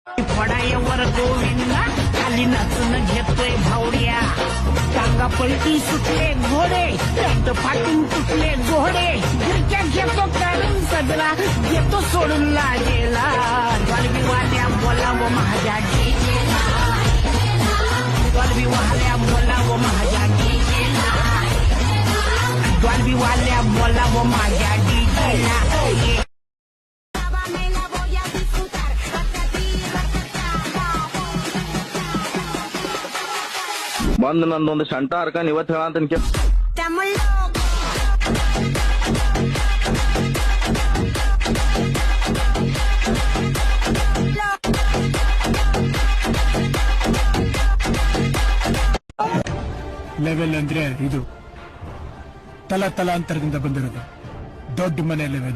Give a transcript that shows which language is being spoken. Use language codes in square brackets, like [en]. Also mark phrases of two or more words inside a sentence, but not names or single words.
[mr] फडायावर गोविंदा खाली नाचून घेतोय भावड्या टांगा पलटी सुटले घोडे रक्त फाटून तुटले घोडे गिरक्या घेतो काढून सजरा घेतो सोडून लागेला गलबी वाल्या बोलावं माझ्या डीजेला गलबी वाल्या बोलावं माझ्या डीजेला गलबी वाल्या बोलावं माझ्या डीजेला [kn] ಬಂದ್ ನಂದೊಂದು ಶಂಟ ಹರ್ಕೊಂಡ್ ಇವತ್ತು ಹೇಳಂತ ಲೆವೆಲ್ ಅಂದ್ರೆ ಇದು ತಲಾಂತರದಿಂದ ಬಂದಿರೋದು ದೊಡ್ಡ ಮನೆ ಲೆವೆಲ್.